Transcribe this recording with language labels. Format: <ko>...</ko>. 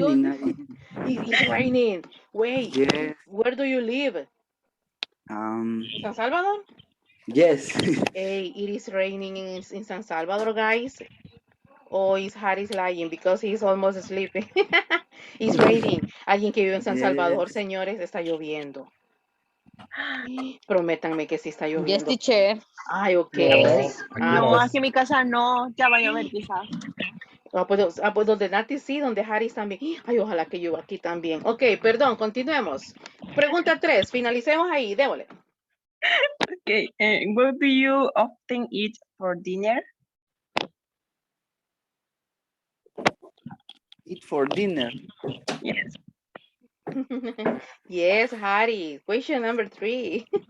<en>goodness, it's raining. Wait, Yes. where do you live? San Salvador? Yes. Hey, it is raining in San Salvador, guys. Or is Harris lying because he's almost sleeping? It's raining.</en> <es>Alguien que vive en San Salvador,</es> <en>Yes.</en> <es>señores, está lloviendo. Prométanme que sí está</es> <en>Yes,</en> <es>lloviendo.</es> <en>teacher. Ay, ok. Yes.</en> <es>No, aquí en mi casa no, ya va a llover quizás. Pues donde Nati sí, donde Harris también. Ay, ojalá que llueva aquí también. Ok, perdón, continuemos. Pregunta 3, finalicemos ahí, démosle.</es> <en>Okay, what do you often eat for dinner? Eat for dinner. Yes. Yes, Harry. Question number 3.</en>